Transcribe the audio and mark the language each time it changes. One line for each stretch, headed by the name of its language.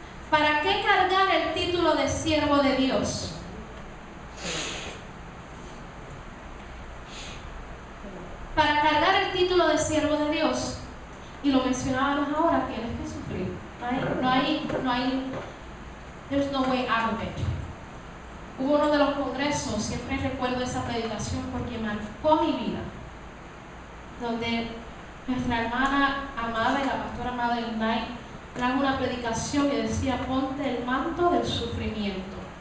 Spanish: ¿Para qué cargar el título de siervo de Dios? Para cargar el título de siervo de Dios, y lo mencionábamos ahora, tienes que sufrir. No hay,
English: there's no way out of it.
Spanish: Hubo uno de los congresos, siempre recuerdo esa predicación porque marcó mi vida, donde nuestra hermana amada y la pastora Madeleine Knight trajo una predicación que decía: ponte el manto del sufrimiento.